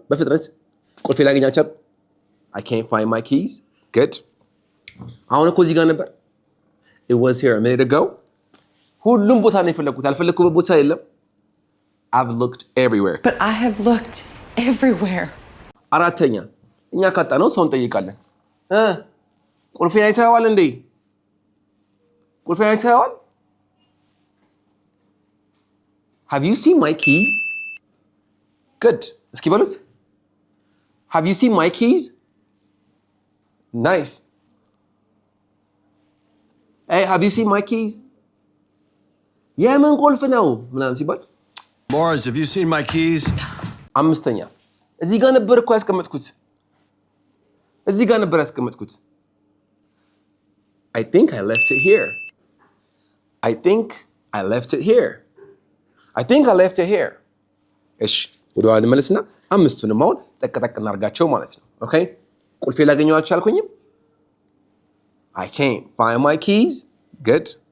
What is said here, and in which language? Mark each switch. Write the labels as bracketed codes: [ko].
[am] በፍጥነት ቁልፌ ላገኛችሁ። [en] I can't find my keys. Good. [am] አሁን እኮ እዚህ ጋር ነበር። [en] It was here a minute ago. [am] ሁሉም ቦታ ነው የፈለኩት። አልፈለኩበት ቦታ የለም። [en] I've looked everywhere. But I have looked everywhere. [am] አራተኛ እኛ ካጣነው ሰውን ጠይቃለን። ቁልፌን አይተኸዋል እንዴ? ቁልፌን አይተኸዋል? [en] Have you seen my keys? Good. [am] እስኪ በሉት። [en] Have you seen my keys? Nice. Hey, have you seen my keys? [am] የምን ቁልፍ ነው ምናምን ሲባል [en] Morris, have you seen my keys? [am] አምስተኛ እዚህ ጋር ነበር እኮ ያስቀመጥኩት። እዚህ ጋር ነበር ያስቀመጥኩት። [en] I think I left it here. I think I left it here. I think I left it here. [am] እሺ ወደ ኋላ እንመለስና አምስቱንም አሁን ጠቅጠቅ እናርጋቸው ማለት ነው። ኦኬ ቁልፌ ላገኘው አልቻልኩኝም። [en] I can't find my keys. Good.